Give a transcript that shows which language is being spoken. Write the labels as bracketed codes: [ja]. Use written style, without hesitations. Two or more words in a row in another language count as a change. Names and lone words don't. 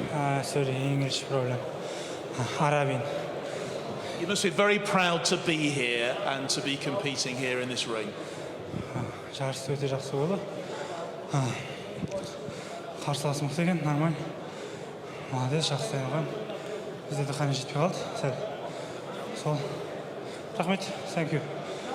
[en] Sorry, English problem. Arabian. You must be very proud to be here and to be competing here in this ring. [kk] Жарс өте жақсы болды. Қарсылас мықты екен, нормально. Молодец, жақсы дайындалған. Бізде дыхание жетпей қалды. Сәл. Сол. Рахмет, [en] thank you.